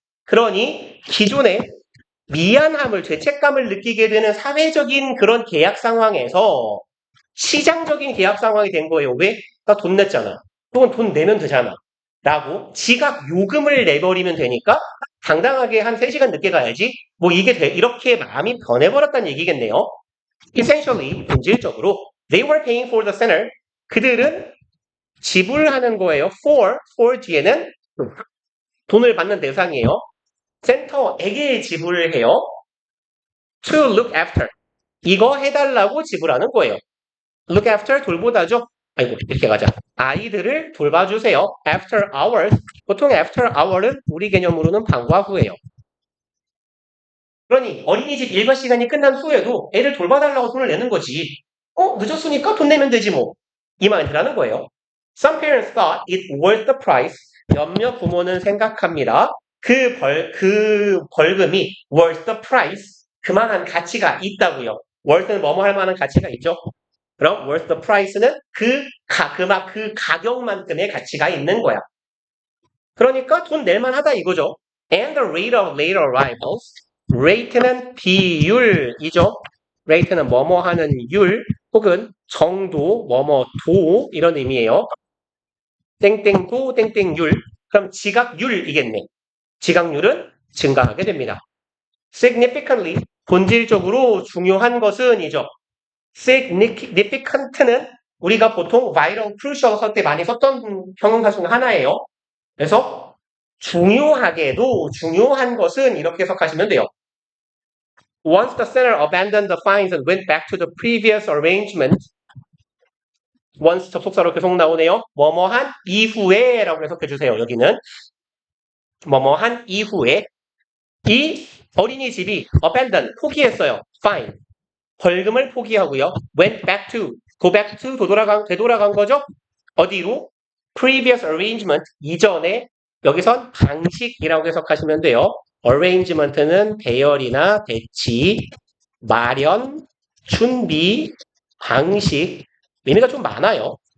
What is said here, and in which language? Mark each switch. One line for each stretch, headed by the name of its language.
Korean: 그러니 기존에 미안함을, 죄책감을 느끼게 되는 사회적인 그런 계약 상황에서 시장적인 계약 상황이 된 거예요. 왜? 나 돈 냈잖아. 혹은 돈 내면 되잖아. 라고 지각 요금을 내버리면 되니까 당당하게 한 3시간 늦게 가야지. 뭐 이게 이렇게 마음이 변해버렸다는 얘기겠네요.
English: Essentially,
Korean: 본질적으로
English: they were paying for the center.
Korean: 그들은 지불하는 거예요. for 뒤에는 돈을 받는 대상이에요. 센터에게 지불을 해요.
English: To look after.
Korean: 이거 해달라고 지불하는 거예요. look after 돌보다죠. 아이고 이렇게 가자. 아이들을 돌봐주세요.
English: after hours.
Korean: 보통 after hour은 우리 개념으로는 방과 후예요. 그러니 어린이집 일과 시간이 끝난 후에도 애를 돌봐달라고 돈을 내는 거지. 늦었으니까 돈 내면 되지 뭐. 이 마인드라는 거예요.
English: Some parents thought it worth the price.
Korean: 몇몇 부모는 생각합니다. 그 벌금이
English: worth the price.
Korean: 그만한 가치가 있다고요. worth는 뭐뭐 할 만한 가치가 있죠. 그럼
English: worth the price는
Korean: 그 가격만큼의 가치가 있는 거야. 그러니까 돈 낼만하다 이거죠.
English: And the rate of late arrivals.
Korean: rate는 비율이죠. rate는 뭐뭐 하는 율 혹은 정도, 뭐뭐 도 이런 의미예요. 땡땡도, 땡땡율. 그럼 지각률이겠네. 지각률은 증가하게 됩니다. significantly 본질적으로 중요한 것은 이죠. significant는 우리가 보통 vital, crucial 할 때 많이 썼던 형용사 중 하나예요. 그래서 중요하게도 중요한 것은 이렇게 해석하시면 돼요.
English: Once the seller abandoned the fines and went back to the previous arrangement,
Korean: once 접속사로 계속 나오네요. 뭐뭐한 이후에 라고 해석해 주세요. 여기는 뭐뭐한 이후에 이 어린이집이 abandon 포기했어요. fine 벌금을 포기하고요.
English: went back to go back to
Korean: 되돌아간 거죠. 어디로?
English: previous arrangement
Korean: 이전에 여기선 방식이라고 해석하시면 돼요. arrangement는 배열이나 배치, 마련, 준비, 방식 의미가 좀 많아요.